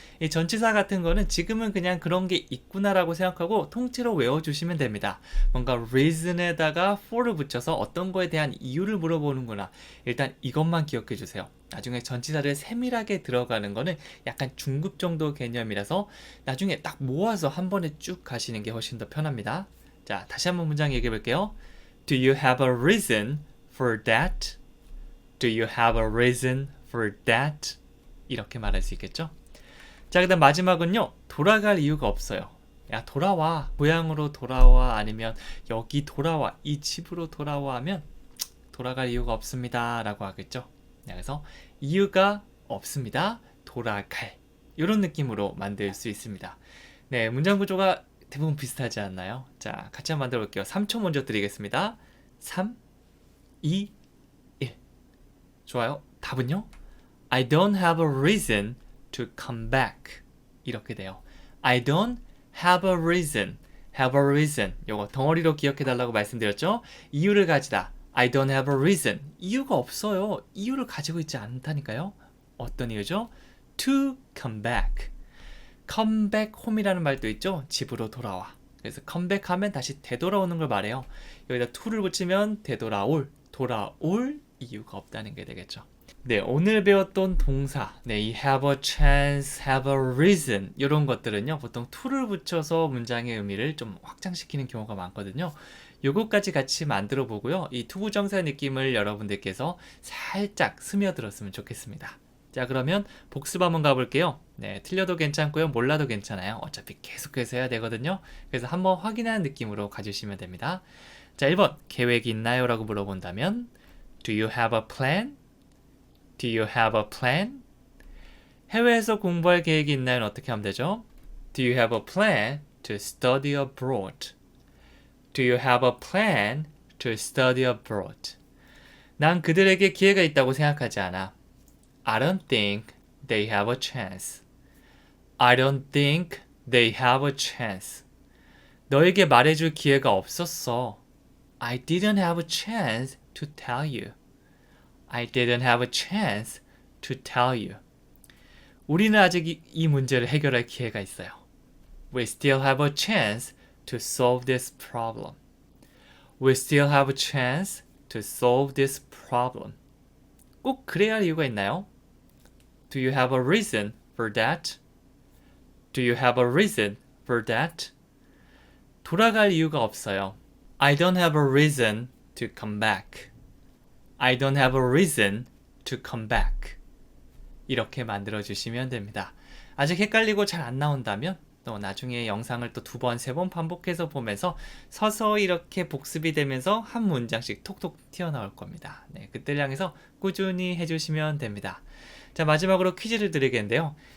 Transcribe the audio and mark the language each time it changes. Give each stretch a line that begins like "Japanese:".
Korean: 이 전치사 같은 거는 지금은 그냥 그런 게 있구나 라고 생각하고 통째로 외워주시면 됩니다. 뭔가 reason에다가 for를 붙여서 어떤 거에 대한 이유를 물어보는구나. 일단 이것만 기억해 주세요. 나중에 전치사를 세밀하게 들어가는 거는 약간 중급 정도 개념이라서 나중에 딱 모아서 한 번에 쭉 가시는 게 훨씬 더 편합니다. 자, 다시 한번 문장 얘기해 볼게요.
English: Do you have a reason for that? Do you have a reason for that?
Korean: 이렇게 말할 수 있겠죠? 자, 그다음 마지막은요. 돌아갈 이유가 없어요. 야, 돌아와. 고향으로 돌아와. 아니면 여기 돌아와. 이 집으로 돌아와 하면 돌아갈 이유가 없습니다. 라고 하겠죠. 그래서 이유가 없습니다. 돌아갈. 이런 느낌으로 만들 수 있습니다. 네, 문장 구조가 대부분 비슷하지 않나요? 자, 같이 한번 만들어 볼게요. 3초 먼저 드리겠습니다. 3, 2, 1. 좋아요. 답은요?
English: I don't have a reason to come back.
Korean: 이렇게 돼요.
English: I don't have a reason. have a reason.
Korean: 요거 덩어리로 기억해 달라고 말씀드렸죠? 이유를 가지다.
English: I don't have a reason.
Korean: 이유가 없어요. 이유를 가지고 있지 않다니까요. 어떤 이유죠?
English: To come back. come back home
Korean: 이라는 말도 있죠? 집으로 돌아와. 그래서
English: come back
Korean: 하면 다시 되돌아오는 걸 말해요. 여기다 to를 붙이면 되돌아올, 돌아올 이유가 없다는 게 되겠죠. 네, 오늘 배웠던 동사, 네, 이
English: have a chance, have a reason
Korean: 이런 것들은요, 보통 to를 붙여서 문장의 의미를 좀 확장시키는 경우가 많거든요. 요것까지 같이 만들어 보고요. 이 투부정사 느낌을 여러분들께서 살짝 스며들었으면 좋겠습니다. 자, 그러면 복습 한번 가볼게요. 네, 틀려도 괜찮고요. 몰라도 괜찮아요. 어차피 계속해서 해야 되거든요. 그래서 한번 확인하는 느낌으로 가주시면 됩니다. 자, 1번, 계획이 있나요? 라고 물어본다면
English: Do you have a plan? Do you have a plan?
Korean: 해외에서 공부할 계획이 있나요? 어떻게 하면 되죠?
English: Do you have a plan to study abroad? Do you have a plan to study abroad?
Korean: 난 그들에게 기회가 있다고 생각하지 않아.
English: I don't think they have a chance. I don't think they have a chance.
Korean: 너에게 말해줄 기회가 없었어.
English: I didn't have a chance to tell you. I didn't have a chance to tell you.
Korean: 우리는 아직 이 문제를 해결할 기회가 있어요.
English: We still have a chance to solve this problem. We still have a chance to solve this problem.
Korean: 꼭 그래야 할 이유가 있나요?
English: Do you have a reason for that? Do you have a reason for that?
Korean: 돌아갈 이유가 없어요.
English: I don't have a reason to come back. I don't have a reason to come back.
Korean: 이렇게 만들어 주시면 됩니다. 아직 헷갈리고 잘 안 나온다면 또 나중에 영상을 또 2번, 3번 반복해서 보면서 서서히 이렇게 복습이 되면서 한 문장씩 톡톡 튀어나올 겁니다. 네, 그때를 향해서 꾸준히 해주시면 됩니다. 자, 마지막으로 퀴즈를 드리겠는데요.